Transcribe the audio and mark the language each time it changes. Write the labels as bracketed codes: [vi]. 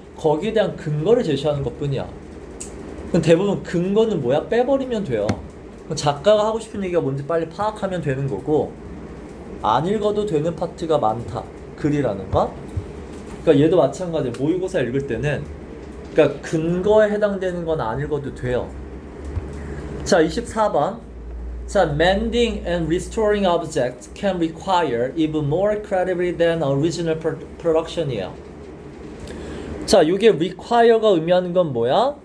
[ko] 거기에 대한 근거를 제시하는 것 뿐이야. 그럼 대부분 근거는 뭐야? 빼버리면 돼요. 작가가 하고 싶은 얘기가 뭔지 빨리 파악하면 되는 거고 안 읽어도 되는 파트가 많다. 글이라는 거. 그러니까 얘도 마찬가지야. 모의고사 읽을 때는 그러니까 근거에 해당되는 건 안 읽어도 돼요. 자, 24번. [en] 자, mending and restoring objects can require even more credibility than original production이에요. [ko] 자, 이게 require가 의미하는 건 뭐야?